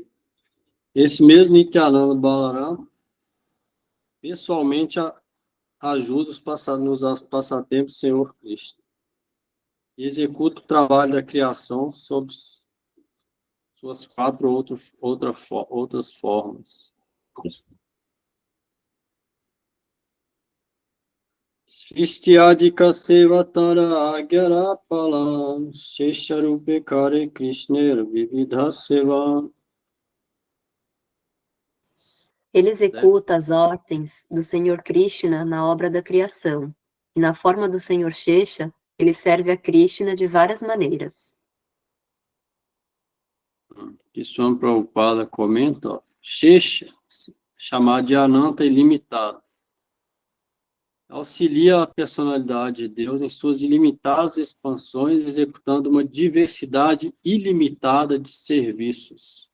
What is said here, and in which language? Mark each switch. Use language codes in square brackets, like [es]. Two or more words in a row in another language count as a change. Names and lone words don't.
[pt] Esse mesmo Nityananda Balarama pessoalmente ajuda nos passatempos do Senhor Cristo. E executa o trabalho da criação sob suas 4 outras formas. [bn] সৃষ্ট্যাদিক সেবা তাঁর আজ্ঞার পালন শেষরূপে করে কৃষ্ণের বিবিধ সেবা. [pt] Ele executa as ordens do Senhor Krishna na obra da criação, e na forma do Senhor Shesha, ele serve a Krishna de várias maneiras. Que Swami Prabhupada comenta, ó, Shesha, chamado de Ananta ilimitado, auxilia a personalidade de Deus em suas ilimitadas expansões, executando uma diversidade ilimitada de serviços.